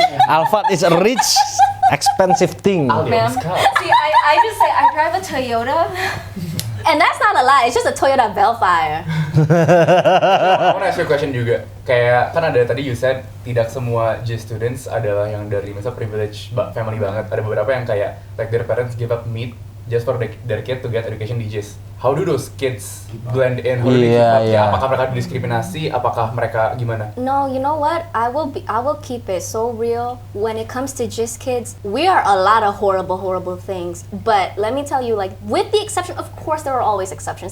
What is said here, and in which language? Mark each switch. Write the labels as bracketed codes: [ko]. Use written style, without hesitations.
[en] Alphard is a rich, expensive thing. Ma'am. See, I just say I drive a Toyota. And that's not a lie, it's just a Toyota Bellfire. I want to ask you a question juga. [id] Kayak kan ada tadi [en] you said [id] tidak semua J students adalah yang dari misalnya privilege family banget. Ada beberapa yang kayak [en] like their parents give up meat just for their kid to get education di JIS. How do those kids blend in? How do they keep up? Yeah. [id] Apakah mereka diskriminasi? Apakah mereka gimana? [en] No, you know what? I will keep it so real. When it comes to JIS kids, we are a lot of horrible things. But let me tell you, like, with the exception, of course, there are always exceptions.